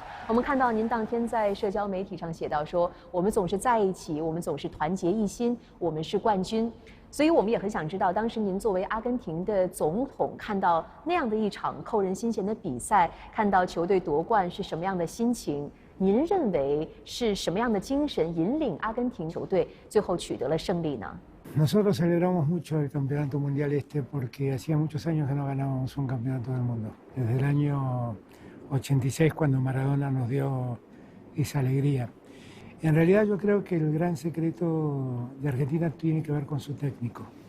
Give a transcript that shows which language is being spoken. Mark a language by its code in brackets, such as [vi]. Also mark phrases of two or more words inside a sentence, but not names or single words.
[zh] 我们看到您当天在社交媒体上写到说：“我们总是在一起，我们总是团结一心，我们是冠军。” 所以我们也很想知道，当时您作为阿根廷的总统，看到那样的一场扣人心弦的比赛，看到球队夺冠是什么样的心情？您认为是什么样的精神引领阿根廷球队最后取得了胜利呢？ [es] Nosotros celebramos mucho el campeonato mundial porque hacía muchos años que no ganábamos un campeonato del mundo. Desde el año 86, cuando Maradona nos dio esa alegría. En realidad yo creo que el gran secreto de Argentina tiene que ver con su técnico.